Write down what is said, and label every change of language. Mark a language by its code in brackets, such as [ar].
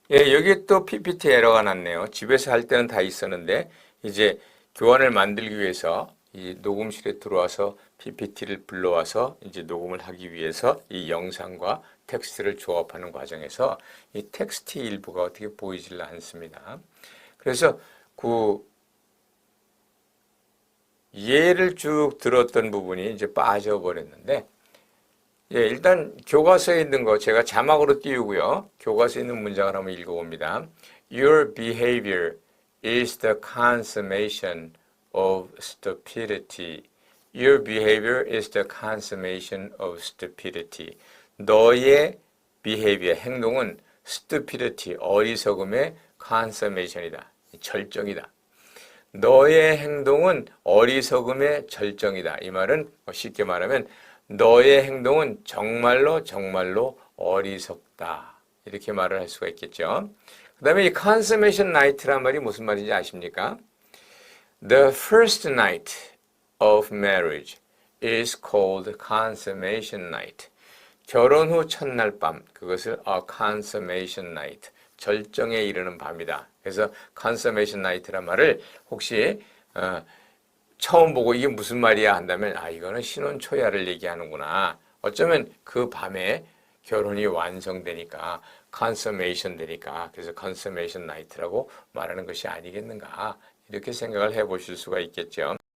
[ko] 예, 여기 또 PPT 에러가 났네요. 집에서 할 때는 다 있었는데 이제 교환을 만들기 위해서 이 녹음실에 들어와서 PPT를 불러와서 이제 녹음을 하기 위해서 이 영상과 텍스트를 조합하는 과정에서 이 텍스트 일부가 어떻게 보이질 않습니다. 그래서 그 예를 쭉 들었던 부분이 이제 빠져버렸는데, 예, 일단 교과서에 있는 거 제가 자막으로 띄우고요. 교과서에 있는 문장을 한번 읽어봅니다. [en] Your behavior is the consummation of stupidity. Your behavior is the consummation of stupidity. [ko] 너의 behavior, 행동은 stupidity, 어리석음의 consummation이다. 절정이다. 너의 행동은 어리석음의 절정이다. 이 말은 쉽게 말하면 너의 행동은 정말로 정말로 어리석다. 이렇게 말을 할 수가 있겠죠. 그 다음에 이 consummation night란 말이 무슨 말인지 아십니까? [en] The first night of marriage is called consummation night. [ko] 결혼 후 첫날 밤, 그것을 [en] a consummation night, [ko] 절정에 이르는 밤이다. 그래서 consummation night란 말을 혹시 처음 보고 이게 무슨 말이야 한다면 이거는 신혼 초야를 얘기하는구나. 어쩌면 그 밤에 결혼이 완성되니까 consummation 되니까 그래서 consummation night라고 말하는 것이 아니겠는가 이렇게 생각을 해보실 수가 있겠죠.